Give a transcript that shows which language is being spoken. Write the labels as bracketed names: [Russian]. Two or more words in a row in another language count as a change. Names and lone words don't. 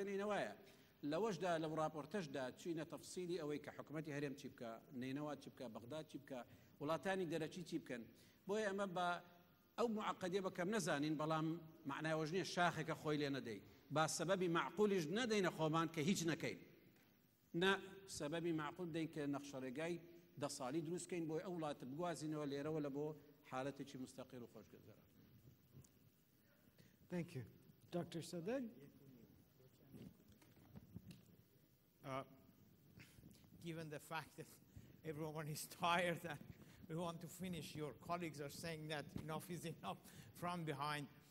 [Central Kurdish] نینەوەیە لەوەشدا لەو راپۆرتەشدا چوینە تەفسیلی ئەوەی کە حکومەتی هەرێم چی بکە نینەوە چی بکە بەغداد چی بکە وڵاتانی دەرەچی چی بکەن بۆیە ئەمە بە ئەو معقەدیە بەکەم نەزانین بەڵام معناوەش نییە شاخێکە خۆی لێ نەدەی با سەبەبی معقولیش نەدەینە خۆمان کە هیچ نەکەین نا سەبەبی معقول دەین کە نەخشەڕێگای 10 ساڵی دروستکەین بۆی ئەو وڵاتە بگوازینەوە لێرەوە لە بۆ حالەتێکی مستەقیل و خۆشگەزەرە. [English] Thank you. Dr. Sadegh? Given the fact that everyone is tired and we want to finish, your colleagues are saying that enough is enough from behind.